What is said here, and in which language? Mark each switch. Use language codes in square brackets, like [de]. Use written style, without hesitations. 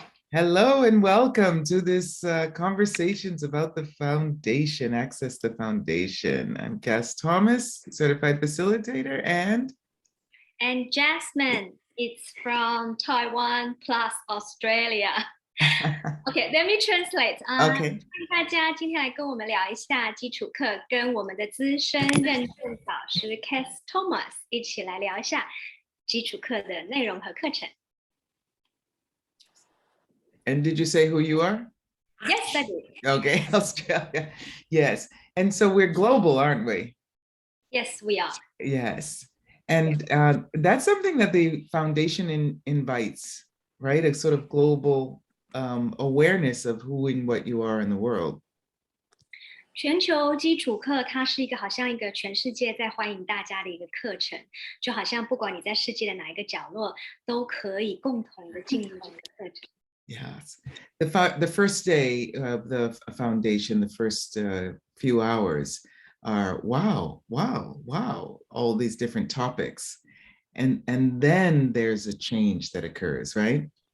[en] Hello and welcome to this conversations about the foundation, access to foundation. I'm Cass Thomas, certified facilitator, and Jasmine, it's from Taiwan plus Australia. Okay, let me translate. Okay. [zh] 大家今天来跟我们聊一下基础课，跟我们的资深认证导师 Cass Thomas 一起来聊一下基础课的内容和课程。 [en] And did you say who you are? Yes, I did. Okay, Australia. Yes. And so we're global, aren't we? Yes, we are. Yes. And that's something that the foundation invites, right? A sort of global awareness of who and what you are in the world. [zh] 全球基础课它是一个好像一个全世界在欢迎大家的一个课程，就好像不管你在世界的哪一个角落，都可以共同的进入这个课程。 [en] Yes, the first day of the foundation, the first few hours are wow, all these different topics, and then there's a change that occurs, right?